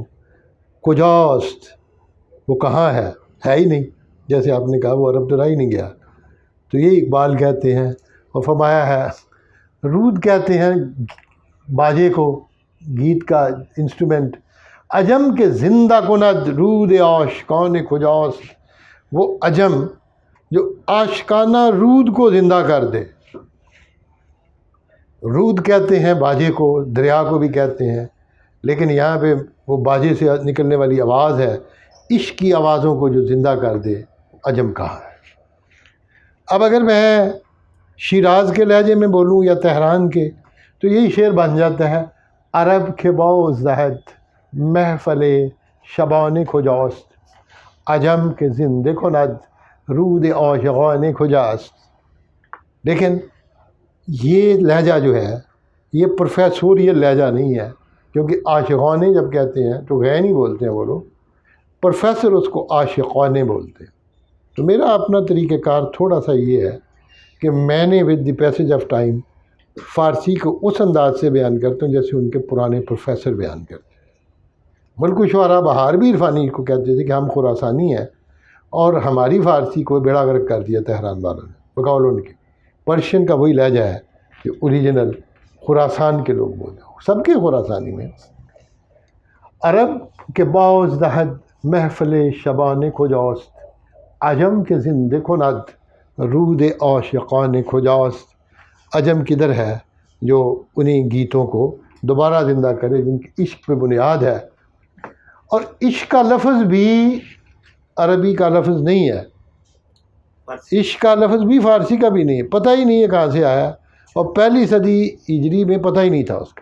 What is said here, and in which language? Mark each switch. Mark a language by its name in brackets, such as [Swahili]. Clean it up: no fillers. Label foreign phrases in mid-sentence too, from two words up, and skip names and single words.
[Urdu] کجاست وہ کہاں ہے ہی نہیں، جیسے آپ نے کہا وہ عرب تو رہ ہی نہیں گیا۔ تو یہ اقبال کہتے ہیں، اور فرمایا ہے رود کہتے ہیں باجے کو، گیت کا انسٹرومنٹ، [Persian] عجم کے زندہ کند رود عاشقان کجاست، [Urdu] وہ عجم جو عاشقانہ رود کو زندہ کر دے۔ رود کہتے ہیں باجے کو، دریا کو بھی کہتے ہیں، لیکن یہاں پہ وہ باجے سے نکلنے والی آواز ہے، عشق کی آوازوں کو جو زندہ کر دے، عجم کہا ہے۔ اب اگر میں شیراز کے لہجے میں بولوں یا تہران کے، تو یہی شعر بن جاتا ہے، [Persian] عرب کے باز دہد محفل شبان کجاست، عجم کے زندہ کند رود عاشقان کجاست۔ [Urdu] لیکن یہ لہجہ جو ہے یہ پروفیسوریل لہجہ نہیں ہے، کیونکہ عاشقانے جب کہتے ہیں تو غین ہی بولتے ہیں وہ لوگ، پروفیسر اس کو عاشقانے بولتے ہیں۔ تو میرا اپنا طریقہ کار تھوڑا سا یہ ہے کہ میں نے [English] with the passage of time [Urdu] فارسی کو اس انداز سے بیان کرتا ہوں جیسے ان کے پرانے پروفیسر بیان کرتے ہیں۔ ملک شعراء بہار بھی عرفانی کو کہتے تھے کہ ہم خراسانی ہیں، اور ہماری فارسی کو بیڑا غرق کر دیا تہران والوں نے بقول ان کے۔ پرشین کا وہی لہجہ ہے کہ اوریجنل خراسان کے لوگ بولے، سب کے خراسانی میں۔ [Persian] عرب کے باز دہد محفل شبان کجاست، عجم کے زندہ کند رود عاشقان کجاست۔ [Urdu] عجم کدھر ہے جو انہیں گیتوں کو دوبارہ زندہ کرے جن کی عشق پہ بنیاد ہے، اور عشق کا لفظ بھی عربی کا لفظ نہیں ہے، عشق کا لفظ بھی فارسی کا بھی نہیں ہے، پتہ ہی نہیں ہے کہاں سے آیا، اور پہلی صدی ہجری میں پتہ ہی نہیں تھا اس کا۔